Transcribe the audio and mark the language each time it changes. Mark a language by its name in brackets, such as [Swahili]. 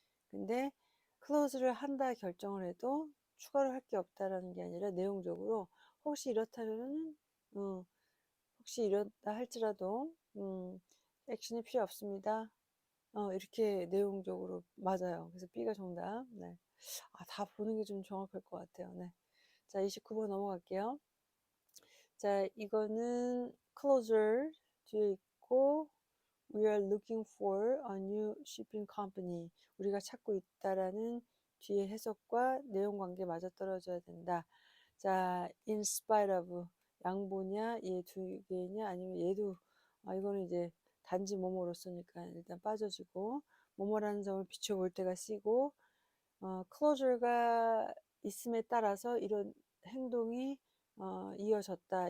[Korean] 근데 close를 한다 결정을 해도 추가로 할 게 없다라는 게 아니라 내용적으로 혹시 이렇다면은 혹시 이렇다 할지라도 액션이 필요 없습니다. 이렇게 내용적으로 맞아요. 그래서 B가 정답. 네. 다 보는 게 좀 정확할 것 같아요. 네. 자, 29번 넘어갈게요. 자, 이거는 closer 뒤에 있고 [English] We are looking for a new shipping company. [Korean] 우리가 찾고 있다라는 뒤에 해석과 내용 관계 맞아떨어져야 된다. 자, in spite of 양보냐, 얘 두 개냐, 아니면 얘도 이거는 이제 단지 뭐뭐로 쓰니까 일단 빠져지고 뭐뭐라는 점을 비춰볼 때가 쓰이고 closure가 있음에 따라서 이런 행동이 이어졌다.